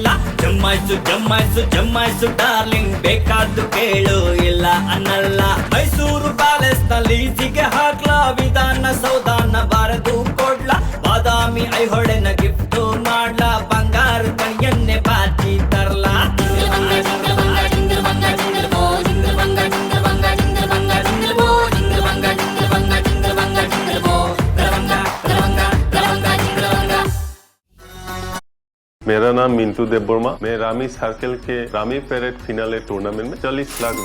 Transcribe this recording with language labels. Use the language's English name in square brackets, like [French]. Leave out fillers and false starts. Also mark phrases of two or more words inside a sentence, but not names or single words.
[Kannada] ಜಮ್ಮಾಯ್ಸು ಜಮ್ಮಾಯ್ಸು ಜಮ್ಮಾಯ್ಸು ಡಾರ್ಲಿಂಗ್ ಬೇಕಾದ್ದು ಕೇಳು ಇಲ್ಲ ಅನ್ನಲ್ಲ. ಮೈಸೂರು ಪ್ಯಾಲೇಸ್ ನಲ್ಲಿ ಲೀಸಿಗೆ ಹಾಕ್ಲಾ ವಿಧಾನ ಸೌಧಾನ ಬಾರದು ಕೊಡ್ಲಾ. ಬಾದಾಮಿ ಐಹೊಳೆನ ಗಿಫ್ಟ್ ಮಾಡ್ಲಾ ಬಂಗಾರು ಕಣಿಯನ್ನೇ ಬಾಚಿ ತರ್ಲಾ. ಜಿಂಗಿಲ್ ಬಂಗ ಜಿಂಗಿಲ್ ಬಂಗ ಜಿಂಗಿಲ್ ಬಂಗ ಜಿಂಗಿಲ್ ಬೋ ಜಿಂಗಿಲ್ ಬಂಗ ಜಿಂಗಿಲ್ ಬಂಗ ಜಿಂಗಿಲ್ ಬಂಗ ಜಿಂಗಿಲ್ ಬೋ ಜಿಂಗಿಲ್ ಬಂಗ ಜಿಂಗಿಲ್ ಬಂಗ ಜಿಂಗಿಲ್ ಬಂಗ ಜಿಂಗಿಲ್ ಬೋ ರವಂಗ ರವಂಗ ರವಂಗ ಜಿಂಗಿಲ್ ಬಂಗ. [Hindi] मेरा नाम मिंटू देव वर्मा। मैं रामी सर्कल के रामी पैरेड फिनाले टूर्नामेंट में 40 लाख रुपए